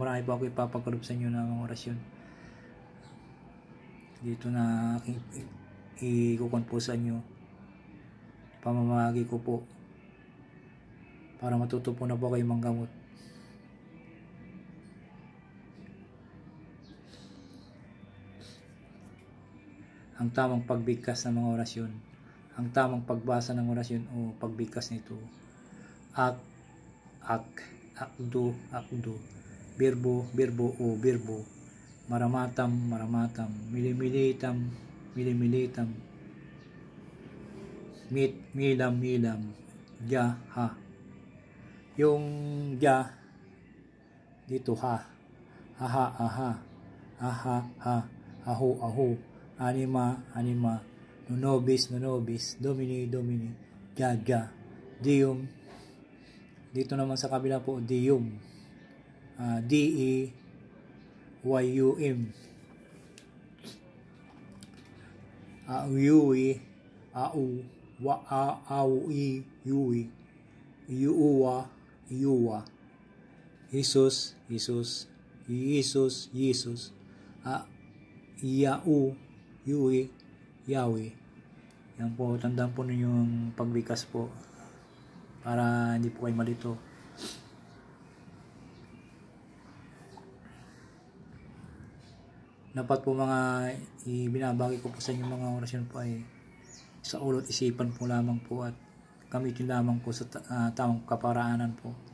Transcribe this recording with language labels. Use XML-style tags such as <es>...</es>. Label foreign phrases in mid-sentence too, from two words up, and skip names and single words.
<tl>Marami po ako ipapagkaloob sa inyo ng mga orasyon dito na aking ikukon po sa inyo, pamamahagi ko po para matuto po na po kayo manggamot. Ang tamang pagbigkas ng mga orasyon, ang tamang pagbasa ng orasyon o pagbigkas nito, akdo, birbo o birbo, maramatam, milimilitam, milam, ja, ha. Yung ja dito ha, aha, aho,</tl> <la>anima, nonobis, domini, ja, dium.</la> <tl>Dito naman sa kabila po, dium, D-E-Y-U-M, Yuwi, Yuwa, Jesus, Yuwi, Yahweh. Yan po, tandaan po ninyo yung pagbigkas po para hindi po kayo malito. Dapat po mga ibinabagi ko po sa inyo mga orasyon po ay sa ulot isipan po lamang po at gamitin lamang po sa tamang kaparaanan po.</tl>